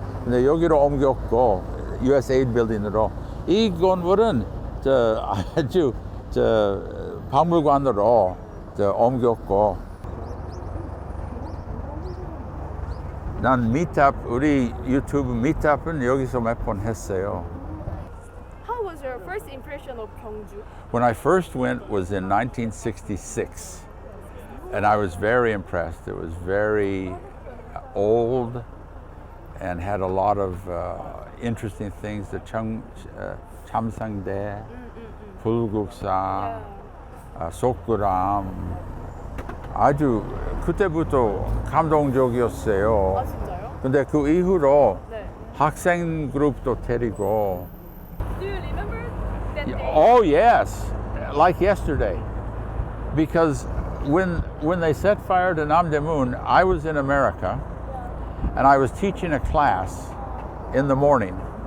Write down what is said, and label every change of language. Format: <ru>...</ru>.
<ko>근데 여기로 옮겼고 USAID 빌딩으로. 이 건물은 아주 박물관으로 옮겼고. 난 미탑, 우리 유튜브 미탑은 여기서 몇 번 했어요.</ko> <en>How was your first impression of 경주? When I first went was in 1966, and I was very impressed. It was very old and had a lot of interesting things. The 참상대, 불국사, 속구람.</en> <ko>아주 그때부터 감동적이었어요. 아 진짜요? 근데 그 이후로 네. 학생 그룹도 데리고.</ko> <en>Do you remember that day? Oh yes, like yesterday. Because when they set fire to Namdaemun, I was in America, and I was teaching a class in the morning.</en>